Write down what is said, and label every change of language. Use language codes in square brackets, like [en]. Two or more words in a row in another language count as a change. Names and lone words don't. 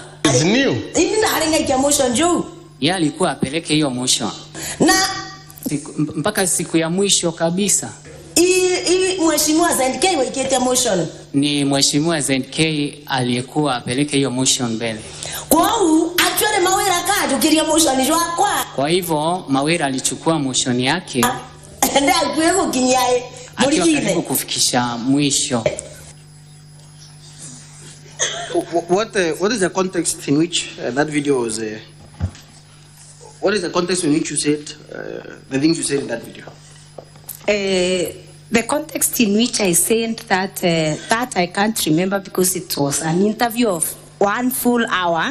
[mer] Ini ndaringa motion jo. [sw] Yeye alikuwa apeleke hiyo motion. Na mpaka siku ya mwisho kabisa. [mer] Mheshimiwa ZNK waikete motion. [sw] Ni Mheshimiwa ZNK aliyekuwa apeleke hiyo motion mbele. [mer] Kwao actually Mawira kajukiria motion jo akwa. [sw] Kwa hivyo Mawira alichukua motion yake. Ndio kuweko kinyae. Akiwa kufikisha mwisho. [en] What is the context in which that video was? What is the context in which you said the things you said in that video? The context in which I said that I can't remember because it was an interview of 1 full hour.